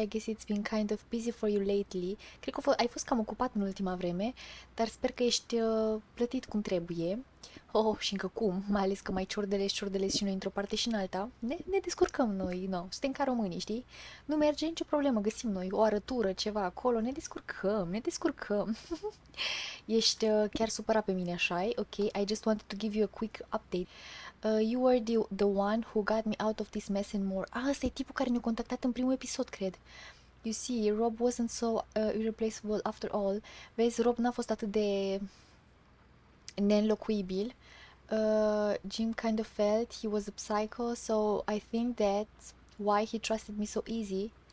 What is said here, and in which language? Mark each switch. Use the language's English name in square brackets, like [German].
[English] I guess it's been kind of busy for you lately. [Romanian] Cred că ai fost cam ocupat în ultima vreme, dar sper că ești plătit cum trebuie. Și încă cum, mai ales că mai ciordelezi și noi într-o parte și în alta. Ne descurcăm noi, suntem ca românii, știi? Nu merge nicio problemă, găsim noi o arătură, ceva acolo, ne descurcăm. Ești chiar supărat pe mine, așa? [English] Ok, I just wanted to give you a quick update. You were the one who got me out of this mess and more. [Romanian] Ăsta e tipul care ne-a contactat în primul episod, cred. [English] You see, Rob wasn't so irreplaceable after all. [Romanian] Vezi, Rob n-a fost atât de neînlocuibil. [English] Jim kind of felt he was a psycho, so I think that's why he trusted me so easy.